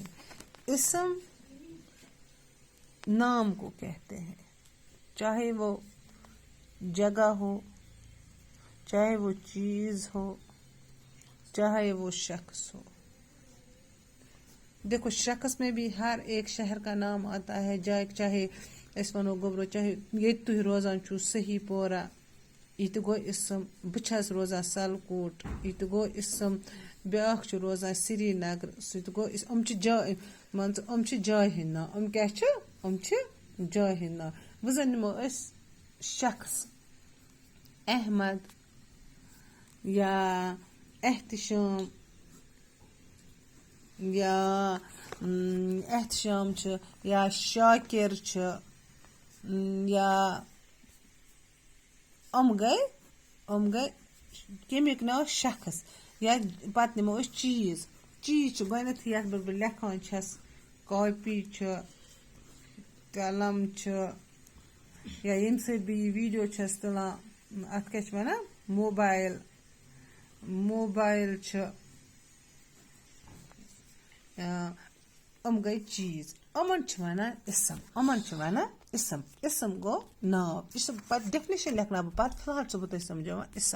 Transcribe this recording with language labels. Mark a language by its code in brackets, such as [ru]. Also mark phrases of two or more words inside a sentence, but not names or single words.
[hi] इसम नाम को कहते हैं, चाहे वो जगह हो, चाहे वो चीज हो, चाहे वो शख्स हो। देखो, शख्स में भी हर एक शहर का नाम आता है। [ks] चाहे वनो गोबरो, चाहे ये तुह रोजान छु सही पोरा, ये गो इसम। बस रोजान सलकोट, ये गो इसम। ब्याख छु रोजान श्रीनगर, सह गो हम जाय मान हम जाय हिंद ना। हम क्या हम जाय हिंद ना। वह जन निमो शख्स अहमद या एहतशाम या एहतशाम या शाकिर या हम गए कमिक नाव शख्स। या पत निमो चीज चीज गथ ये बह लेखान कॉपी कलम या ये सत बह वीडियो तुलान, अत क्या वन मोबाइल गई चीज। अमन वन इसम, इसम। इसम गो नाव। यह डेफिनेशन लिखना बह फिलहाल बह समझा इसम।